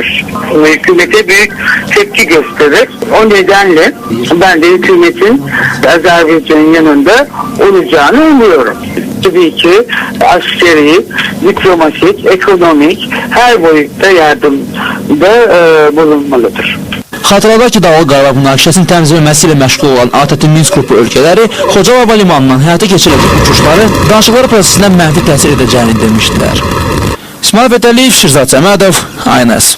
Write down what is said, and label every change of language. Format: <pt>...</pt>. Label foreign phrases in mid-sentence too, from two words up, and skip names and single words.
<tr>Hükümete büyük tepki gösterir. O nedenle ben de hükümetin Azerbaycan'ın yanında olacağını umuyorum. Tabii ki askeri, diplomatik, ekonomik her boyutta yardımda bulunmalıdır.</tr> <az>Xatırladaq ki, Dağlıq Qarabağ münaqişəsinin təmizləməsi ilə məşğul olan ATƏT Minsk qrupu ölkələri Xocalı hava limanından həyata keçiriləcək uçuşları danışıqları prosesindən mənfi təsir edəcəyini demişdilər. İsmail Fətəliyev, Şirzad Səmədov, ANS.</az>